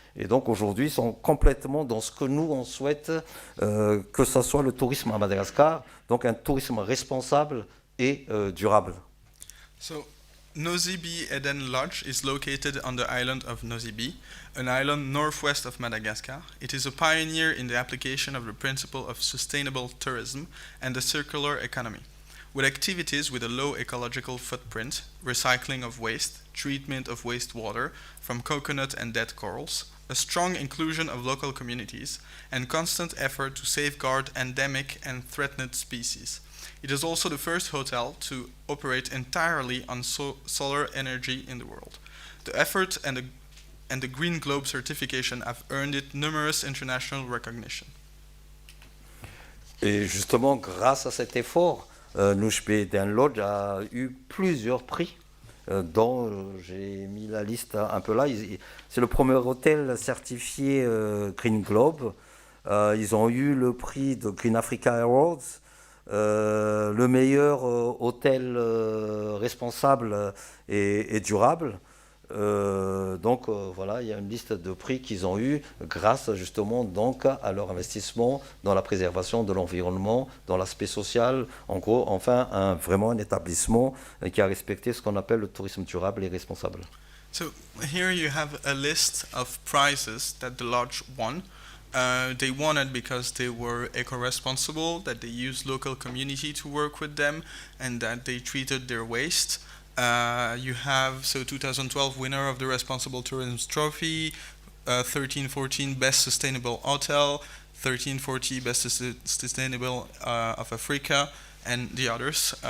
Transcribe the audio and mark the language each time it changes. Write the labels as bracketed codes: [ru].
[fr] Et donc aujourd'hui, ils sont complètement dans ce que nous, on souhaite que ce soit le tourisme à Madagascar, donc un tourisme responsable et durable. [en] So, Nosy Be Eden Lodge is located on the island of Nosy Be, an island northwest of Madagascar. It is a pioneer in the application of the principle of sustainable tourism and the circular economy, with activities with a low ecological footprint, recycling of waste, treatment of wastewater from coconut and dead corals, a strong inclusion of local communities, and constant effort to safeguard endemic and threatened species. It is also the first hotel to operate entirely on solar energy in the world. The effort and the Green Globe certification have earned it numerous international recognition. [fr] Et justement, grâce à cet effort, Nouchbé Eden Lodge a eu plusieurs prix, dont j'ai mis la liste un peu là. C'est le premier hôtel certifié Green Globe. Ils ont eu le prix de Green Africa Awards. Le meilleur hôtel responsable et durable. Donc voilà, il y a une liste de prix qu'ils ont eu grâce justement donc à leur investissement dans la préservation de l'environnement, dans l'aspect social, en gros, enfin vraiment un établissement qui a respecté ce qu'on appelle le tourisme durable et responsable. [en] So here you have a list of prizes that the lodge won. They won it because they were eco-responsible, that they used local community to work with them, and that they treated their waste. You have, 2012 winner of the Responsible Tourism Trophy, 13-14 Best Sustainable Hotel, 13-40 Best Sustainable of Africa, and the others.